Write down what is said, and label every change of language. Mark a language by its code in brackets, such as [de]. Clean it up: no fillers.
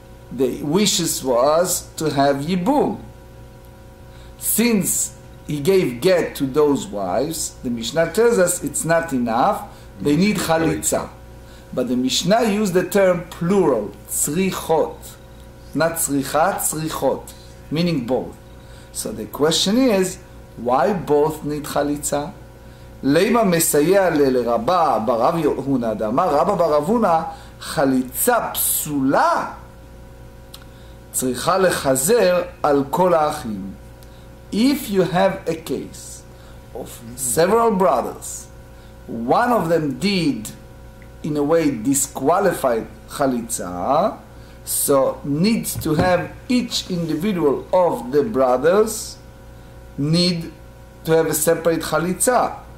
[en] The wishes was to have ייבום. Since he gave get to those wives, the Mishnah tells us it's not enough, they need chalitza. But the Mishnah used the term plural, tzrichot. Not tzrichat, tzrichot, meaning both. So the question is, why both need chalitza? [he] Leima מסייע לרבה ברב יהודה, דאמר רבא ברב הונא, חליצה פסולה צריכה לחזר על כל האחים. [en] If you have a case of several brothers, one of them did in a way disqualified chalitza, so needs to have each individual of the brothers need to have a separate chalitza.